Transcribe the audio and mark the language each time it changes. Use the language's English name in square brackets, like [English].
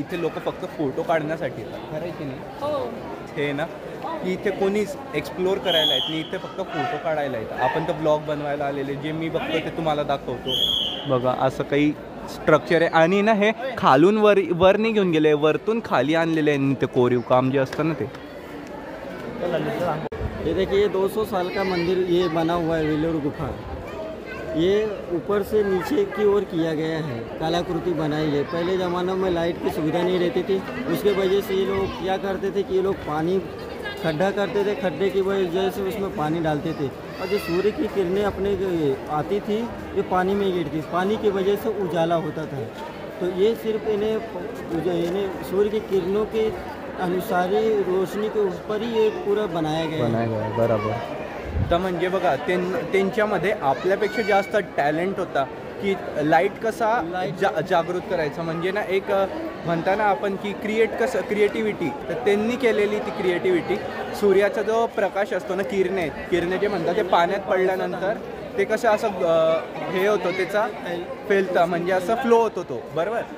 [Marathi] इथे लोक फक्त फोटो काढण्यासाठी येतात, खरं आहे की नाही? हे ना की इथे कोणीच एक्सप्लोर करायला येत नाही, इथे फक्त फोटो काढायला येतं. आपण तर ब्लॉग बनवायला आलेले, जे मी बघतो ते तुम्हाला दाखवतो. बघा असं काही स्ट्रक्चर आहे. आणि ना हे खालून वर नाही घेऊन गेले, वरतून खाली आणलेले आहे ते कोरीव काम जे असतं ना ते. [Hindi] ये देखिए 200 साल का मंदिर ये बना हुआ है वेलोर गुफा. ये ऊपर से नीचे की ओर किया गया है, कलाकृति बनाई है. पहले ज़माना में लाइट की सुविधा नहीं रहती थी, उसके वजह से ये लोग क्या करते थे कि ये लोग पानी खड्डा करते थे, खड्डे की वजह से उसमें पानी डालते थे और जो सूर्य की किरणें अपने आती थी ये पानी में गिरती, पानी की वजह से उजाला होता था. तो ये सिर्फ इन्हें सूर्य की किरणों के अनुसार रोशनी के ऊपर ही ये पूरा बनाया गया है. [Marathi] बरोबर. तर म्हणजे बघा त्यांच्यामध्ये आपल्यापेक्षा जास्त टॅलेंट होता की लाईट कसा जागृत करायचा. म्हणजे ना एक म्हणता ना आपण की क्रिएटिव्हिटी, तर त्यांनी केलेली ती क्रिएटिव्हिटी. सूर्याचा जो प्रकाश असतो ना, किरणे जे म्हणतात, ते पाण्यात पडल्यानंतर ते कसं असं हे होतं, त्याचा फेलता म्हणजे असं फ्लो होतो तो, बरोबर.